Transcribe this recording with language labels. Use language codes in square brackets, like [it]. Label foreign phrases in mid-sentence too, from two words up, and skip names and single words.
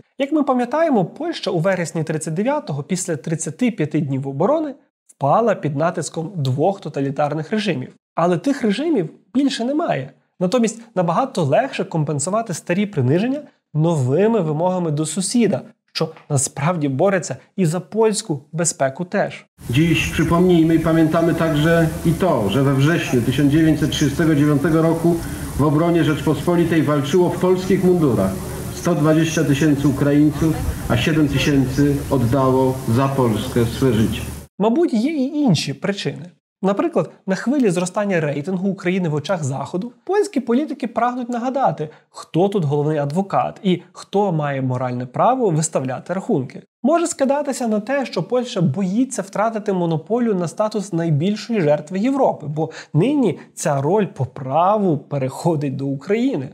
[uk] Як ми пам'ятаємо, Польща у вересні 39-го, після 35 днів оборони, впала під натиском 2 тоталітарних режимів. Але тих режимів більше немає. Натомість набагато легше компенсувати старі приниження новими вимогами до сусіда, що насправді бореться і за польську безпеку теж. [pl] Dziś przypomnijmy i pamiętamy także i to, że we wrześniu 1939 roku w obronie Rzeczpospolitej walczyło w polskich mundurach 120 000 Ukraińców, a 7 000 oddało za Polskę swe życie. [uk] Мабуть, є і інші причини. Наприклад, на хвилі зростання рейтингу України в очах Заходу польські політики прагнуть нагадати, хто тут головний адвокат і хто має моральне право виставляти рахунки. Може скидатися на те, що Польща боїться втратити монополію на статус найбільшої жертви Європи, бо нині ця роль по праву переходить до України.